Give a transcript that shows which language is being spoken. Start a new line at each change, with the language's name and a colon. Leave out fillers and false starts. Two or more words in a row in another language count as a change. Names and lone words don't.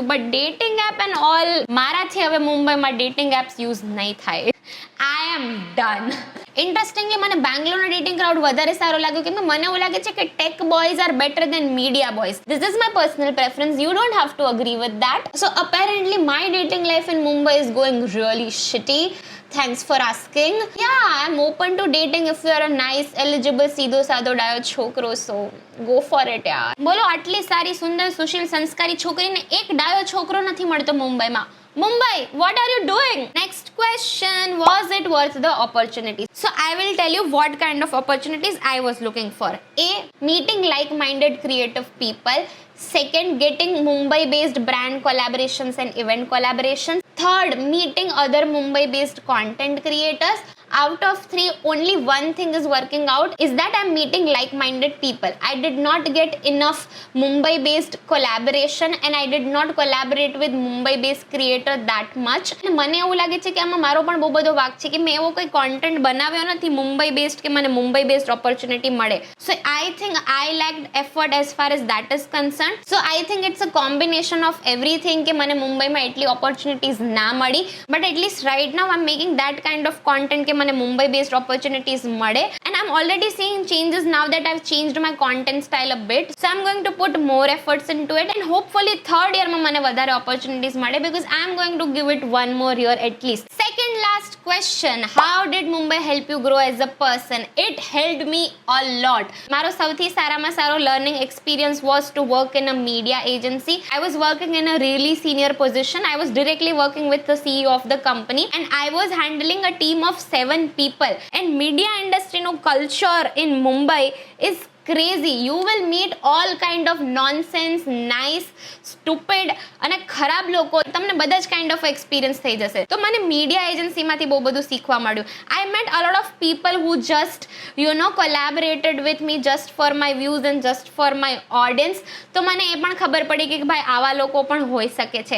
English: But dating app and all,
Gujarati: મારાથી હવે મુંબઈમાં
English: dating apps use
Gujarati: નહીં થાય.
English: I am done.
Gujarati: ઇન્ટરેસ્ટિંગલી મને બેંગ્લોરનો
English: dating crowd
Gujarati: વધારે સારો લાગ્યો કેમ કે મને એવું લાગે છે કે
English: tech boys are better than media boys. This is my personal preference. You don't have to agree with that. So apparently my dating life in Mumbai is going really shitty. Thanks for asking. Yeah, I'm open to dating if you are a nice, eligible,
Gujarati: સીધો સાધો ડાયો છોકરો.
English: So go for it યાર.
Gujarati: બોલો, આટલી સારી, સુંદર, સુશીલ, સંસ્કારી છોકરીને એક ડાયો છોકરો નથી મળતો મુંબઈમાં.
English: Mumbai, what are you doing? Next question, was it worth the opportunities? So I will tell you what kind of opportunities I was looking for. A, meeting like-minded creative people. Second, getting Mumbai-based brand collaborations and event collaborations. Third, meeting other Mumbai-based content creators. Out of 3, only one thing is working out, is that I'm meeting like-minded people. I did not get enough Mumbai-based collaboration and I did not collaborate with Mumbai-based creator that much.
Gujarati: અને મને એવું લાગે છે કે આમાં મારો પણ બહુ બધો વાક છે કે મેં એવો કોઈ કોન્ટેન્ટ બનાવ્યો નથી મુંબઈ બેસ્ડ કે મને મુંબઈ
English: based opportunity
Gujarati: મળે.
English: So I think I lacked effort as far as that is concerned. So I think it's a combination of everything
Gujarati: કે મને મુંબઈમાં એટલી ઓપોર્ચ્યુનિટીઝ ના મળી.
English: But at least right now I am making that kind of content
Gujarati: કે મને મુંબઈ બેસ્ડ ઓપોર્ચ્યુનિટીઝ મળે.
English: And I am already seeing changes now that I have changed my content style a bit. So I am going to put more efforts into it and hopefully third yearમાં
Gujarati: મને વધારે ઓપોર્ચ્યુનિટીઝ મળે
English: because I am going to give it one more year at least. second last question, how did Mumbai help you grow as a person? It helped me a lot.
Gujarati: મારો સૌથી સારામાં સારો
English: learning experience was to work in a media agency. I was working in a really senior position. I was directly working with the CEO of the company and I was handling a team of 7 people. And media industry no culture in Mumbai is crazy. You will meet all kind of nonsense, nice, stupid
Gujarati: અને ખરાબ લોકો. તમને બધા જ
English: kind of experience
Gujarati: થઈ જશે. તો મને મીડિયા એજન્સીમાંથી બહુ બધું શીખવા મળ્યું.
English: I met a lot of people who just collaborated with me just for my views and just for my audience.
Gujarati: તો મને એ પણ ખબર પડી કે ભાઈ આવા લોકો પણ હોઈ શકે છે.